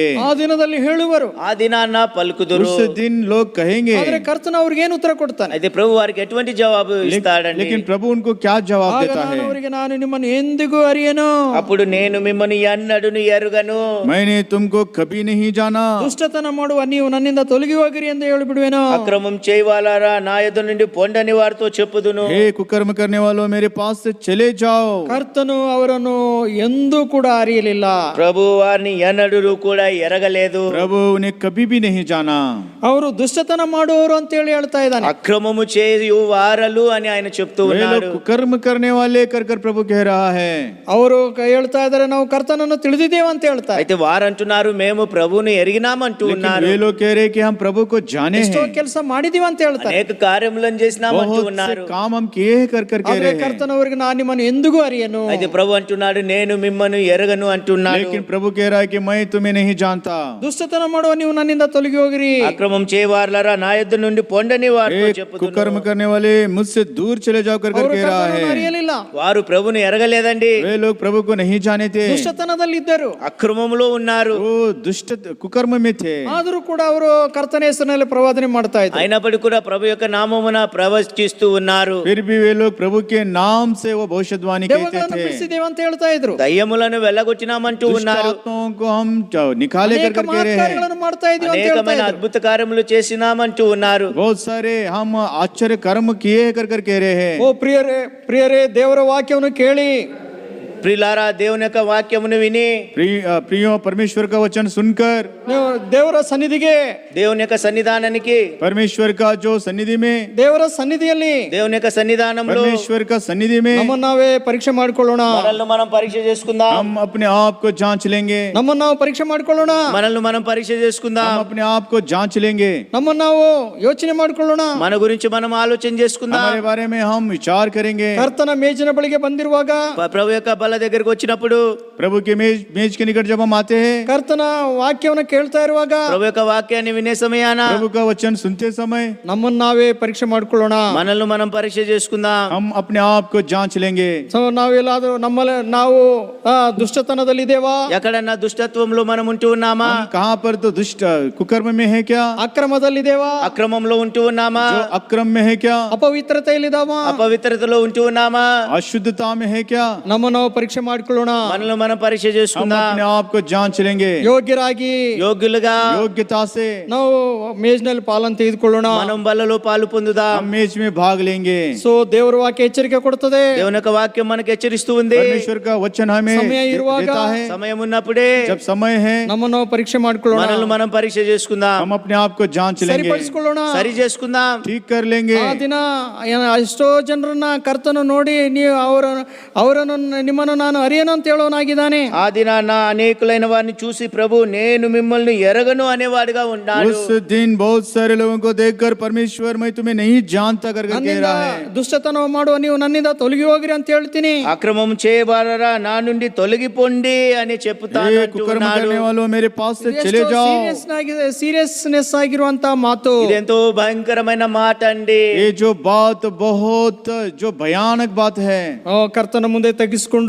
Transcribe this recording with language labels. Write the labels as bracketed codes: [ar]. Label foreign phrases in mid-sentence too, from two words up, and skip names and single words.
[kn] ಆ ದಿನದಲ್ಲಿ ಹೇಳುವರು. [te] ఆ దినాన పలుకుదురు. [hi] उस दिन लोग कहेंगे. [kn] ಆದರೆ ಕರ್ತನ ಅವ್ರಿಗೆ ಏನು ಉತ್ತರ ಕೊಡ್ತಾನೆ? [te] అయితే ప్రభు వారికి ఎటువంటి జవాబు ఇస్తాడండి? [hi] लेकिन प्रभु उनको क्या जवाब [kn] ಆಗ [hi] देता [kn] ನಾನು [hi] है? [kn] ಅವರಿಗೆ ನಾನು ನಿಮ್ಮನ್ನು ಎಂದಿಗೂ ಅರಿಯೆನು. [te] అప్పుడు నేను మిమ్మల్ని ఎన్నడూను ఎరుగను. [hi] मैंने तुमको कभी नहीं जाना. [kn] ದುಷ್ಟತನ ಮಾಡುವ ನೀವು ನನ್ನಿಂದ ತೊಲಗಿ ಹೋಗಿರಿ ಎಂದು ಹೇಳಿಬಿಡುವೆನು. [te] అక్రమం చేయవాలారా నా యొద్ద నుండి పొండని వారితో చెప్పుదును. [hi] हे कुकर्म करने वालों मेरे पास से चले जाओ. [kn] ಕರ್ತನು ಅವರನ್ನು ಎಂದೂ ಕೂಡ ಅರಿಯಲಿಲ್ಲ. [te] ప్రభు వారిని ఎన్నడూ కూడా ఎరగలేదు. [hi] प्रभु उन्हें कभी भी नहीं जाना. [kn] ಅವರು ದುಷ್ಟತನ ಮಾಡುವವರು ಅಂತ ಹೇಳಿ ಹೇಳ್ತಾ ಇದ್ದಾನೆ. [te] అక్రమము చేయు వారలు అని ఆయన చెప్తూ [hi] वे [te] ఉన్నాడు. [hi] लोग कुकर्म करने वाले कर प्रभु कह रहा है. [kn] ಅವರು ಹೇಳ್ತಾ ಇದ್ದಾರೆ ನಾವು ಕರ್ತನನ್ನು ತಿಳಿದಿದ್ದೇವೆ ಅಂತ ಹೇಳ್ತಾರೆ. [te] అయితే వారంటున్నారు మేము ప్రభువుని ఎరిగినామంటూ ఉన్నారు. [hi] वे लोग कह रहे कि हम प्रभु को जाने [kn] ಎಷ್ಟೋ [hi] हैं. [kn] ಕೆಲಸ ಮಾಡಿದೀವಿ ಅಂತ ಹೇಳ್ತಾರೆ. [te] అనేక కార్యములను చేసినామంటూ [hi] बहुत से [te] ఉన్నారు. [hi] काम हम किए हैं कर कह [kn] ಆದ್ರೆ [hi] रहे हैं. [kn] ಕರ್ತನವರಿಗೆ ನಾನು ನಿಮ್ಮನ್ನು ಎಂದಿಗೂ ಅರಿಯನು. [te] అయితే ప్రభు అంటున్నాడు నేను మిమ్మల్ని ఎరగను అంటున్నాడు. [hi] लेकिन प्रभु कह रहा है कि मैं तुम्हें नहीं जानता. [kn] ದುಷ್ಟತನ ಮಾಡುವ ನೀವು ನನ್ನಿಂದ ತೊಲಗಿ ಹೋಗಿರಿ. [te] అక్రమం చేయవారులారా నా యొద్ద నుండి పొండని వారితో [hi] एक [te] చెప్పుదును. [hi] कुकर्म करने वाले मुझसे दूर चले जाओ कर [kn] ಅವರು [hi] कह रहा [kn] ಕರ್ತನನ್ನು [hi] है. [kn] ಅರಿಯಲಿಲ್ಲ. [te] వారు ప్రభుని ఎరగలేదండి. [hi] वे लोग प्रभु को नहीं जाने थे. [kn] ದುಷ್ಟತನದಲ್ಲಿದ್ದರು. [te] అక్రమములో ఉన్నారు. [hi] वो दुष्ट कुकर्म में थे. [kn] ಆದರೂ ಕೂಡ ಅವರು ಕರ್ತನ ಹೆಸರಿನಲ್ಲಿ ಪ್ರವಾದನೆ ಮಾಡ್ತಾ ಇದ್ದಾರೆ. [te] అయినప్పటికీ కూడా ప్రభు యొక్క నామమున ప్రవచిస్తూ ఉన్నారు. [hi] फिर भी वे लोग प्रभु के नाम से वो भविष्यवाणी कहते [kn] ದೆವ್ವಗಳನ್ನು [hi] थे. [kn] ಬಿಡಿಸಿದ್ದೇವೆ ಅಂತ ಹೇಳ್ತಾ ಇದ್ರು. [te] దయ్యములను వెళ్ళగొట్టినామంటూ [hi] दुष्ट [te] ఉన్నారు. [hi] आत्माओं को हम निकाले [kn] ಅನೇಕ [hi] कर कह रहे हैं. [kn] ಮಹತ್ಕಾರ್ಯಗಳನ್ನು ಮಾಡ್ತಾ ಇದೀವಿ ಅಂತ ಹೇಳ್ತಾ [te] అనేకమైన [kn] ಇದ್ರು. [te] అద్భుత కార్యములు చేసినామంటూ ఉన్నారు. [hi] बहुत सारे हम आश्चर्य कर्म किए कर कह रहे हैं. [kn] ಓ ಪ್ರಿಯರೇ ಪ್ರಿಯರೇ ದೇವರ ವಾಕ್ಯವನ್ನು ಕೇಳಿ [te] ప్రియులారా దేవుని యొక్క వాక్యమును విని [hi] प्रियो परमेश्वर का वचन सुनकर [kn] ನೀವು ದೇವರ ಸನ್ನಿಧಿಗೆ [te] దేవుని యొక్క సన్నిధానానికి [hi] परमेश्वर का जो सन्निधि में [kn] ದೇವರ ಸನ್ನಿಧಿಯಲ್ಲಿ [te] దేవుని యొక్క సన్నిధానంలో [hi] परमेश्वर का सन्निधि में [kn] ನಮ್ಮನ್ನು ನಾವೇ ಪರೀಕ್ಷೆ ಮಾಡ್ಕೊಳ್ಳೋಣ. [te] మనల్ని మనం పరీక్ష చేసుకుందాం. [hi] हम अपने आप को जांच लेंगे. [kn] ನಮ್ಮನ್ನು ನಾವು ಪರೀಕ್ಷೆ ಮಾಡ್ಕೊಳ್ಳೋಣ. [te] మనల్ని మనం పరీక్ష చేసుకుందాం. [hi] हम अपने आप को जांच लेंगे. [kn] ನಮ್ಮನ್ನು ನಾವು ಯೋಚನೆ ಮಾಡ್ಕೊಳ್ಳೋಣ. [te] మన గురించి మనం ఆలోచన చేసుకుందాం. [hi] हमारे बारे में हम विचार करेंगे. [kn] ಕರ್ತನ ಮೇಜಿನ ಬಳಿಗೆ ಬಂದಿರುವಾಗ [te] ప్రభు యొక్క బల్ల దగ్గరికి వచ్చినప్పుడు [hi] प्रभु के मेज के निकट जब हम आते हैं, [kn] ಕರ್ತನ ವಾಕ್ಯವನ್ನು ಕೇಳ್ತಾ ಇರುವಾಗ [te] ప్రభు యొక్క వాక్యాన్ని వినే సమయాన [hi] प्रभु का वचन सुनते समय [kn] ನಮ್ಮನ್ನು ನಾವೇ ಪರೀಕ್ಷೆ ಮಾಡ್ಕೊಳ್ಳೋಣ. [te] మనల్ని మనం పరీక్ష చేసుకుందాం. [hi] हम अपने आप को जांच लेंगे. [kn] ಸೊ ನಾವೆಲ್ಲಾದ್ರೂ ನಮ್ಮಲ್ಲಿ ನಾವು ದುಷ್ಟತನದಲ್ಲಿದ್ದೇವಾ, [te] ఎక్కడన్నా దుష్టత్వంలో మనం ఉంటూ ఉన్నామా? [hi] हम कहाँ पर तो दुष्ट कुकर्म में है क्या? [kn] ಅಕ್ರಮದಲ್ಲಿದ್ದೇವಾ, [te] అక్రమంలో ఉంటూ ఉన్నామా? [hi] जो अक्रम में है क्या? [kn] ಅಪವಿತ್ರತೆಯಲ್ಲಿದ್ದಾವಾ, [te] అపవిత్రతలో ఉంటూ ఉన్నామా? [hi] अशुद्धता में है क्या? [kn] ನಮ್ಮನ್ನು ನಾವು ಪರೀಕ್ಷೆ ಮಾಡ್ಕೊಳ್ಳೋಣ. [te] మనల్ని మనం పరీక్ష [hi] हम [te] చేసుకుందాం. [hi] अपने आप को जांच लेंगे. [kn] ಯೋಗ್ಯರಾಗಿ [te] యోగ్యులుగా [hi] योग्यता से [kn] ನಾವು ಮೇಜ್ನಲ್ಲಿ ಪಾಲನ್ನು ತೆಗೆದುಕೊಳ್ಳೋಣ. [te] మనం బల్లలో పాలు పొందుదాం. [hi] हम मेज में भाग लेंगे. [kn] ಸೊ ದೇವರ ವಾಕ್ಯ ಎಚ್ಚರಿಕೆ ಕೊಡುತ್ತದೆ. [te] దేవుని యొక్క వాక్యం మనకు హెచ్చరిస్తూ ఉంది. [hi] परमेश्वर का वचन हमें [kn] ಸಮಯ ಇರುವಾಗ, [hi] देता है. [te] సమయం ఉన్నప్పుడే [hi] जब समय है [kn] ನಮ್ಮನ್ನು ನಾವು ಪರೀಕ್ಷೆ ಮಾಡ್ಕೊಳ್ಳೋಣ. [te] మనల్ని మనం పరీక్ష చేసుకుందాం. [hi] हम अपने आप को जांच लेंगे, [kn] ಸರಿಪಡಿಸಿಕೊಳ್ಳೋಣ. [te] సరి చేసుకుందాం. [hi] ठीक कर लेंगे. [kn] ಆ ದಿನ ಎಷ್ಟೋ ಜನರನ್ನ ಕರ್ತನು ನೋಡಿ ನೀವು ಅವರನ್ನು ನಿಮ್ಮನ್ನು ನಾನು ಅರಿಯನು ಅಂತ ಹೇಳೋನಾಗಿದ್ದಾನೆ. [te] ఆ దినాన అనేకులైన వారిని చూసి ప్రభు నేను మిమ్మల్ని ఎరగను అనేవాడుగా ఉన్నాడు. [hi] उस दिन बहुत सारे लोगों को देखकर परमेश्वर मैं तुम्हें नहीं जानता कर कह [kn] ನನ್ನಿಂದ [hi] रहा है. [kn] ದುಷ್ಟತನ ಮಾಡುವ ನೀವು ನನ್ನಿಂದ ತೊಲಗಿ ಹೋಗಿರಿ ಅಂತ ಹೇಳ್ತೀನಿ. [te] అక్రమం చేయబారరా నా నుండి తొలగిపోండి అని చెప్తాను [hi] ये [te] అంటూ [hi] कुकर्म [te] ఉన్నాడు. [hi] करने वालों मेरे पास से चले जाओ. [kn] ಸೀರಿಯಸ್ನೆಸ್ ಆಗಿರುವಂತ ಮಾತು. [te] ఇదెంతో భయంకరమైన మాట అండి. [hi] ये जो बात बहुत जो भयानक बात है. [kn] ಕರ್ತನ ಮುಂದೆ ತಗ್ಗಿಸಿಕೊಂಡು